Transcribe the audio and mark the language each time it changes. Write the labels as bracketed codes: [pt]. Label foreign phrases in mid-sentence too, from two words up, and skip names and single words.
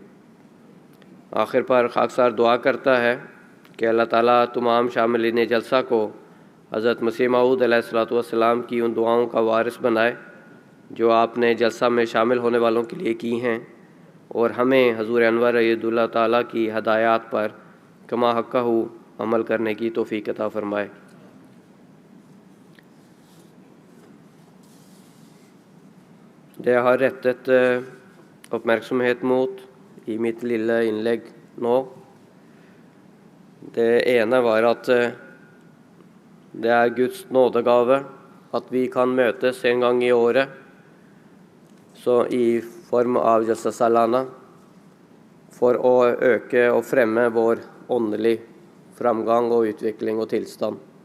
[ur] آخر پر خاکسار دعا کرتا ہے کہ اللہ تعالیٰ تمام شاملین جلسہ کو حضرت مسیح موعود علیہ السلام کی ان دعاؤں کا وارث بنائے جو آپ نے جلسہ میں شامل ہونے والوں کے لیے کی ہیں، اور ہمیں حضور انور رضی اللہ تعالیٰ کی ہدایات پر کما حقہ عمل کرنے کی توفیق عطا فرمائے۔ [no] Det har rettet oppmerksomhet mot i mitt lille innlegg nå. Det ene var at det er Guds nådegave at vi kan møtes en gang i året, så i form av Jalsa Salana, for å øke og fremme vår åndelig framgang og utvikling og tilstand.